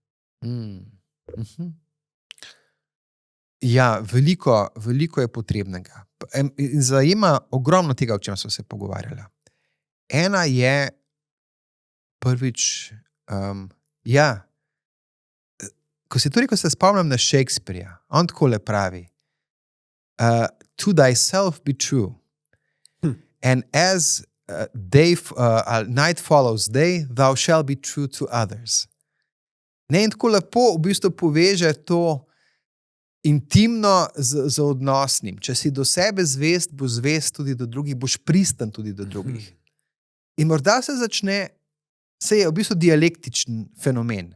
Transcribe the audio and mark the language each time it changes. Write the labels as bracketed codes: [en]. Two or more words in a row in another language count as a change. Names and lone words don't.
[sl] Ja, veliko je potrebnega. In zajema ogromno tega, o čem smo se pogovarjali. Ena je prvič, ko si to rekel, se spomnim na Shakespearea. On takole pravi, [en] to thyself be true, and as night follows day, thou shall be true to others. [sl] In tako lepo v bistvu poveže to, intimno z odnosnim. Če si do sebe zvest, boš zvest tudi do drugih, boš pristan tudi do drugih. In morda se je v bistvu dialektičen fenomen.